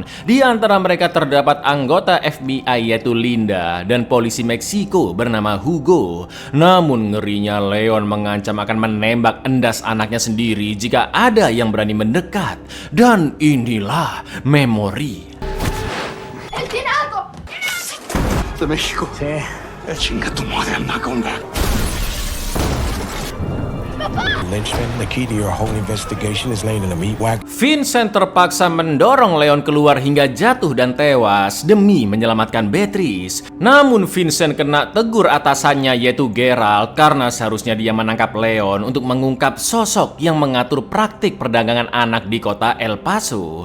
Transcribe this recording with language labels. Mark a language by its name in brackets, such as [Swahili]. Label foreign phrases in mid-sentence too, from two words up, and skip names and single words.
[Indonesian] Di antara mereka terdapat anggota FBI yaitu Linda dan polisi Meksiko bernama Hugo. Namun ngerinya Leon mengancam akan menembak endas anaknya sendiri jika ada yang berani mendekat. Dan inilah Memory. [Spanish] De México. Sí. Chinga tu madre, [English] I'm not going back. Lynchman, the key to your whole investigation is laying in a meat wagon. [Indonesian] Vincent terpaksa mendorong Leon keluar hingga jatuh dan tewas demi menyelamatkan Beatrice. Namun Vincent kena tegur atasannya yaitu Gerald karena seharusnya dia menangkap Leon untuk mengungkap sosok yang mengatur praktik perdagangan anak di kota El Paso.